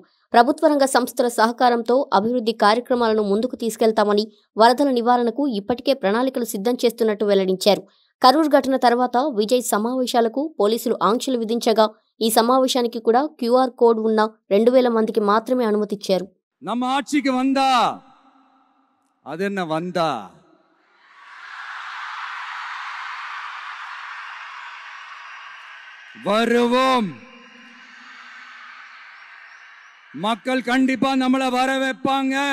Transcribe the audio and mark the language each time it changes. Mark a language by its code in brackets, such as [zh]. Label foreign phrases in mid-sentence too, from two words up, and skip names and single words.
[te] ప్రభుత్వ రంగ సంస్థల సహకారంతో అభివృద్ధి కార్యక్రమాలను ముందుకు తీసుకెళ్తామని, వరదల నివారణకు ఇప్పటికే ప్రణాళికలు సిద్ధం చేస్తున్నట్టు వెల్లడించారు. కరూర్ ఘటన తర్వాత విజయ్ సమావేశాలకు పోలీసులు ఆంక్షలు విధించగా ఈ సమావేశానికి కూడా QR కోడ్ ఉన్న 2000 మందికి మాత్రమే అనుమతిచ్చారు. [ta] நம்ம ஆட்சிக்கு வந்தா அது என்ன வந்தா வருவோம். மக்கள் கண்டிப்பா நம்மள வர வைப்பாங்க.